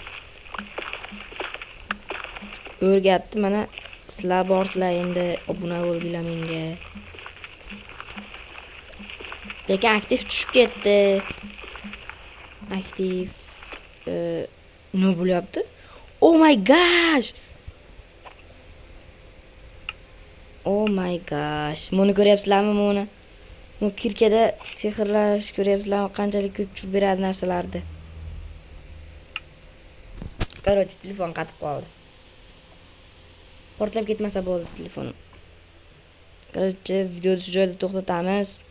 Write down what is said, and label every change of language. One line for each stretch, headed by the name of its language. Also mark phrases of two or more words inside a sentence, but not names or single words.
Uzbek: O'rgatdi, mana sizlar borsizlar endi obuna bo'lginglar menga. Lekin aktiv tushib ketdi. Aktiv nima bo'lyapti?
English: Oh my gosh. Oh my gosh.
Uzbek: Buni ko'ryapsizlarmi buni? Bu kirkada sehrlash ko'ryapsizlarmi? Qanchalik ko'p tushib beradi narsalarni. Короче, telefon qatib qoldi. Portlab ketmasa bo'ldi telefonim. Короче, videoni shu joyda to'xtatamiz.